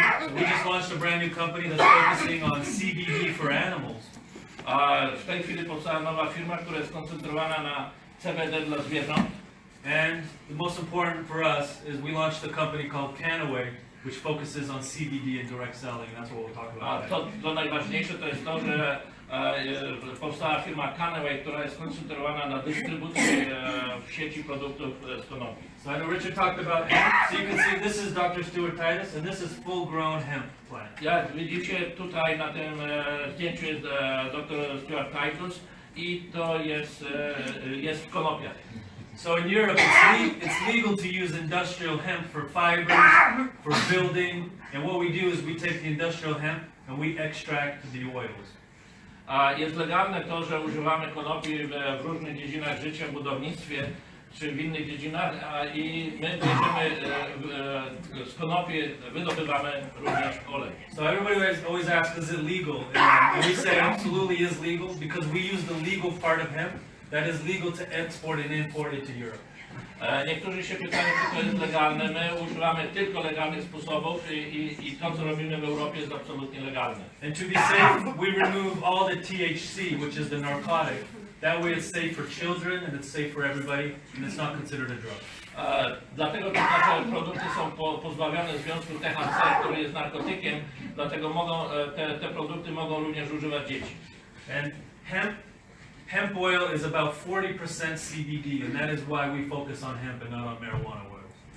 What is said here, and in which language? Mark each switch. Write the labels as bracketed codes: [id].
[en] So we just launched a brand new company that's focusing on CBD for animals. [pl] A w tej chwili powstała nowa firma, która jest skoncentrowana na CBD dla zwierząt. [en] And the most important for us is we launched a company called KannaWay, which focuses on CBD and direct selling. That's what we'll talk [pl] A [en] about. [pl] to najważniejsze to jest to, że powstała firma KannaWay, która jest skoncentrowana na dystrybucji w sieci produktów z konopi. [en] So I know Richard talked about hemp. So you can see this is Dr. Stuart Titus, and this is full-grown hemp plant. [pl] Jak widzicie tutaj na tym zdjęciu jest dr Stuart Titus i to jest w konopiach. [en] So in Europe, it's legal to use industrial hemp for fibers, for building, and what we do is we take the industrial hemp and we extract the oils. [pl] A jest legalne to, że używamy konopi w różnych dziedzinach życia, w budownictwie czy w innych dziedzinach i my bierzemy z konopi, wydobywamy również olej. [en] So everybody always asks, is it legal? And we say absolutely is legal because we use the legal part of hemp that is legal to export and import it to Europe. [pl] Niektórzy się pytają, czy to jest legalne. My używamy tylko legalnych sposobów i to, co robimy w Europie, jest absolutnie legalne. [en] And to be safe, we remove all the THC, which is the narcotic. That way it's safe for children and it's safe for everybody and it's not considered a drug. [pl] Dlatego te nasze produkty są pozbawione związku THC, który jest narkotykiem, dlatego te produkty mogą również używać dzieci. [en] And hemp oil is about 40% CBD, and that is why we focus on hemp and not on marijuana oils.